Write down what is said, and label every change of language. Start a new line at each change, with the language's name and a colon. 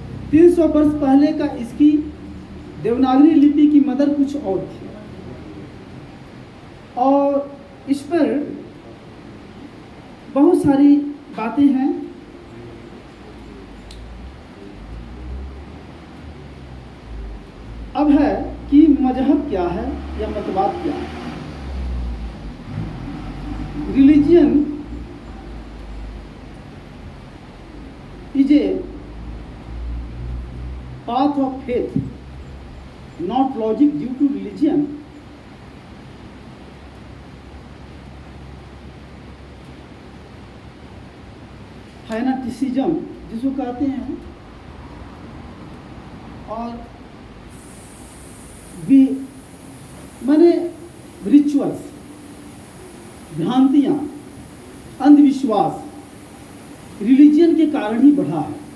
Hindi: 300 वर्ष पहले का इसकी देवनागरी लिपि की मदर कुछ और थी, और इस पर बहुत सारी बातें हैं। अब है कि मजहब क्या है या मतवाद क्या है।
English: Religion is a path of faith, not logic. Due to religion,
Hindi: fanaticism जिसको कहते हैं, और भी माने रिचुअल्स, भ्रांतियां, अंधविश्वास रिलीजियन के कारण ही बढ़ा है।